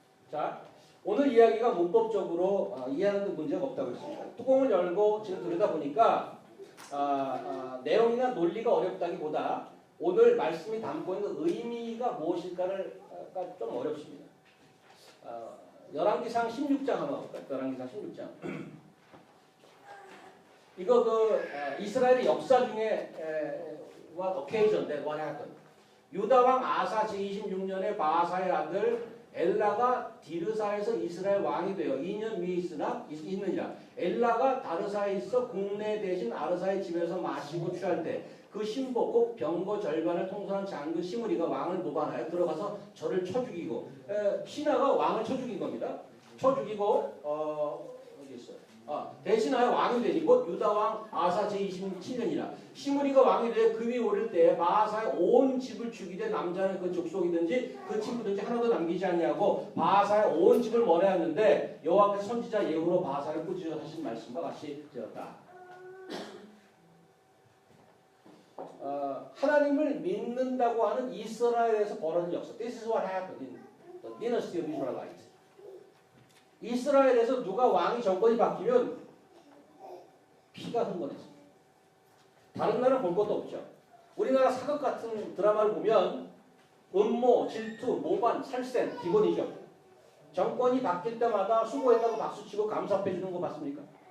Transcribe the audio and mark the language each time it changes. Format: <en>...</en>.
<ko>자, 오늘 이야기가 문법적으로 이해하는 데 문제가 없다고 했습니다. 뚜껑을 열고 지금 들여다보니까 내용이나 논리가 어렵다기보다 오늘 말씀이 담고 있는 의미가 무엇일까를 좀 어렵습니다. 열왕기상 16장 한번 볼까요? 열왕기상 16장. 이거 이스라엘의 역사 중에</ko> <en>what occasion that what happened.</en> <ko>유다 왕 아사 제26년에 바하사의 아들 엘라가 디르사에서 이스라엘 왕이 되어 2년 위에 있느니라. 엘라가 다르사에 있어 국내 대신 아르사의 집에서 마시고 취할 때 그 신복 곧 병거 절반을 통솔한 장군 시므리가 왕을 모반하여 들어가서 저를 쳐 죽이고 신하가 왕을 쳐 죽인 겁니다. 쳐 죽이고 어디 있어요? 대신하여 왕이 되니 곧 유다 왕 아사 제27년이라. 시므리가 왕이 되어 그 위에 오를 때 바하사의 온 집을 죽이되 남자는 그 족속이든지 그 친구든지 하나도 남기지 않냐고 바하사의 온 집을 몰아냈는데 여호와께서 선지자 예후로 바하사를 꾸짖어 하신 말씀과 같이 되었다. 하나님을 믿는다고 하는 이스라엘에서 벌어진 역사.</ko> <en>This is what happened in the dynasty of Israelites.</en> <ko>이스라엘에서 누가 왕이 정권이 바뀌면 피가 흥건했습니다. 다른 나라는 볼 것도 없죠. 우리나라 사극 같은 드라마를 보면 음모, 질투, 모반, 살센 기본이죠. 정권이 바뀔 때마다 수고했다고 박수치고 감사패 주는 거 봤습니까?</ko>